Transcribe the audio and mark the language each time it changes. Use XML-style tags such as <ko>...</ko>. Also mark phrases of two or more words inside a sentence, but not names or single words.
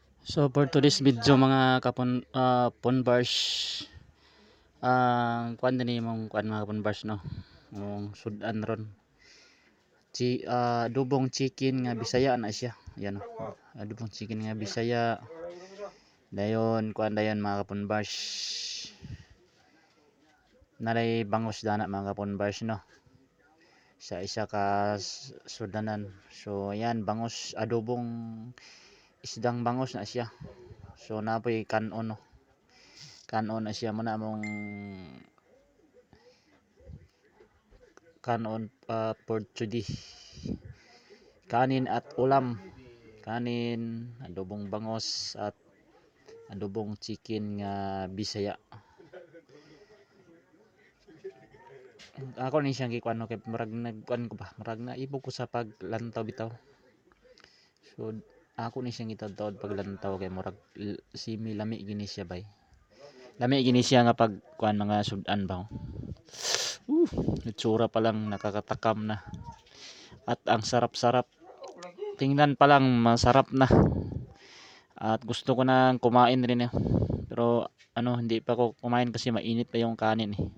<ceb>So</ceb> <en>for today's video</en> <ceb>mga kapon ponbars, kuan din imong kuan mga ponbars no. Mong sudan ron. Adobong chicken nga Bisaya na siya. Yan no. Adobong chicken nga Bisaya. Dayon kuan dayon mga ponbars. Nalay bangos dana mga ponbars no. Sa isa ka sudanan. So yan bangos adobong isdang bangos na siya. So napoy kanon no. Kanon na siya muna mong kanon</ceb> <en>for today.</en> <tl>Kanin at ulam. Kanin, adobong bangos at adobong chicken nga Bisaya.</tl> <ceb>Ako ni siyang gikuan no kay murag nagkuan ko ba, murag naibog ko sa paglantaw bitaw. So ako ni siyang gitawd paglantaw kay murag simi lami gini siya bay. Lami gini siya nga pag kuan mga sudan ba.</ceb> <tl>Itsura pa lang nakakatakam na. At ang sarap-sarap. Tingnan pa lang masarap na. At gusto ko nang kumain rin eh. Pero hindi pa ako kumain kasi mainit pa yung kanin eh.</tl>